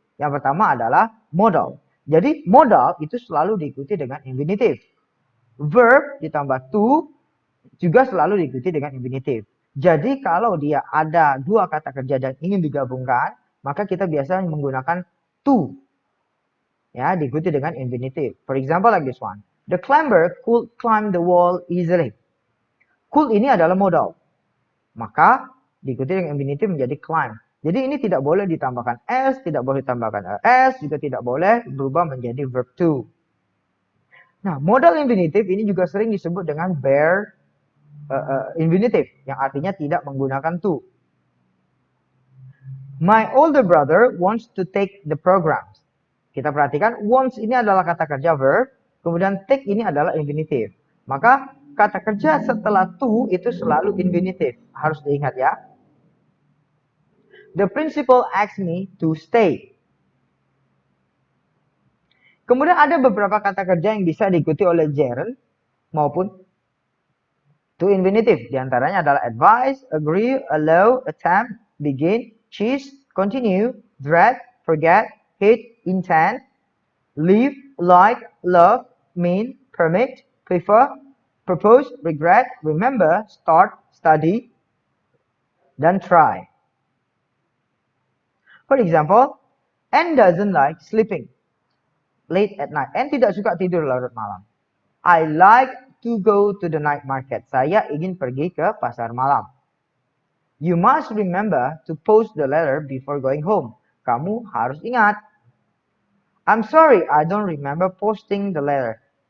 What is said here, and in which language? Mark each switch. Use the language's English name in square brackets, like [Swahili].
[Indonesian] Yang pertama adalah modal. Jadi modal itu selalu diikuti dengan infinitive. Verb ditambah to juga selalu diikuti dengan infinitive. Jadi kalau dia ada dua kata kerja dan ingin digabungkan, maka kita biasa menggunakan to. Ya, diikuti dengan infinitive. [English] For example, like this one. The climber could climb the wall easily. [Indonesian] Could ini adalah modal. Maka diikuti dengan infinitive menjadi climb. Jadi ini tidak boleh ditambahkan s, tidak boleh ditambahkan s, juga tidak boleh berubah menjadi verb to. Nah, modal infinitive ini juga sering disebut dengan bare infinitive, yang artinya tidak menggunakan to. [English] My older brother wants to take the programs. [Indonesian] Kita perhatikan, wants ini adalah kata kerja verb, kemudian take ini adalah infinitive. Maka kata kerja setelah to itu selalu infinitive. Harus diingat ya. [English] The principal asked me to stay. [Indonesian] Kemudian ada beberapa kata kerja yang bisa diikuti oleh gerund maupun to infinitive. Di antaranya adalah advise, agree, allow, attempt, begin, choose, continue, dread, forget, hate, intend, live, like, love, mean, permit, prefer, propose, regret, remember, start, study, dan try. [English] For example, Anne doesn't like sleeping late at night. [Indonesian] Anne tidak suka tidur larut malam. [English] I like to go to the night market. [Indonesian] Saya ingin pergi ke pasar malam. [English] You must remember to post the letter before going home. [Indonesian] Kamu harus ingat. [English] I'm sorry, I don't remember posting the letter.